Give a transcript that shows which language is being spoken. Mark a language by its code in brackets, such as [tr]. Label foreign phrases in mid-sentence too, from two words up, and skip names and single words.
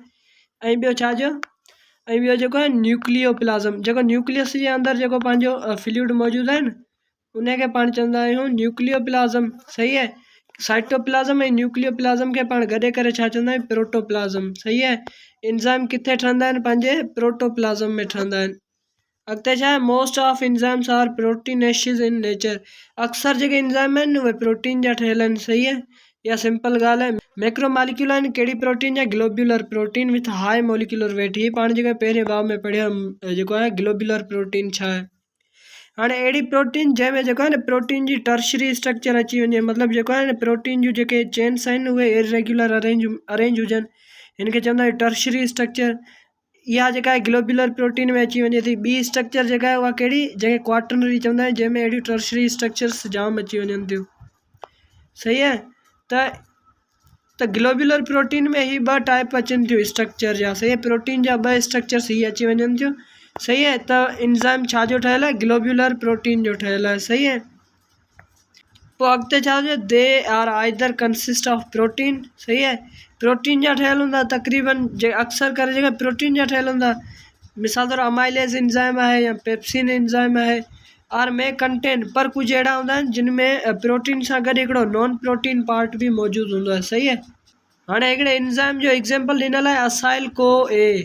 [sd] ऐं ॿियो छा जो, ऐं ॿियो जेको आहे न्यूक्लियोप्लाज़म, जेको न्यूक्लियस जे अंदरि जेको पंहिंजो फ्लूइड मौजूदु आहे न, उनखे पाण चवंदा आहियूं न्यूक्लियोप्लाज़म। सही आहे। साइटोप्लाज़म ऐं न्यूक्लियोप्लाज़म खे पाण गॾे करे छा चवंदा आहियूं, प्रोटोप्लाज़म। सही आहे। एंजाइम किथे ठहंदा आहिनि, पंहिंजे प्रोटोप्लाज़म में ठहंदा आहिनि। अॻिते छा आहे, [en] Most of enzymes are proteinaceous in nature. [sd] अक्सर जेके एंजाइम आहिनि उहे प्रोटीन जा ठहियल आहिनि। सही आहे। या सिंपल ॻाल्हि आहे, [en] macro molecule [sd] आहिनि कहिड़ी प्रोटीन जा, [en] globular protein with high molecular weight. [sd] ही पाण जेका पहिरें बाब में पढ़ियो जेको आहे [en] globular protein [sd] छा आहे। हाणे अहिड़ी प्रोटीन जंहिंमें जेको आहे न प्रोटीन जी [en] tertiary structure [sd] अची वञे, मतिलबु जेको आहे न प्रोटीन जूं जेके चेन्स आहिनि उहे [en] irregular arrange [sd] हुजनि, हिन खे चवंदा आहियूं [en] tertiary structure. [sd] इहा जेका आहे [en] globular protein [sd] में अची वञे थी। ॿी स्ट्रक्चर जेका आहे उहा कहिड़ी, जंहिंखे क्वाटरनरी चवंदा आहिनि, जंहिंमें अहिड़ियूं [en] tertiary structures [sd] जाम अची वञनि थियूं। सही आहे। त [en] globular protein [sd] में ही 2 टाइप अचनि थियूं स्ट्रक्चर जा। सही आहे। प्रोटीन जा 2 स्ट्रक्चर्स ही अची वञनि थियूं। सही आहे। त एंजाइम छा जो ठहियल आहे, [en] globular protein [sd] जो ठहियल आहे। सही आहे। पोइ अॻिते छा चए, [en] They are either consist of protein. [sd] सही आहे। प्रोटीन जा ठहियल हूंदा तक़रीबन, जे अक्सर करे जेका प्रोटीन जा ठहियल हूंदा। मिसाल तौरु [en] amylase enzyme [sd] आहे या [en] pepsin enzyme [sd] आहे, आर में कंटेन। पर कुझु अहिड़ा हूंदा आहिनि जिन में प्रोटीन सां गॾु हिकिड़ो [en] non protein part [sd] बि मौजूदु हूंदो आहे। सही आहे। हाणे हिकिड़े एंजाइम जो एग्ज़ाम्पल ॾिनल आहे असाइल को ए।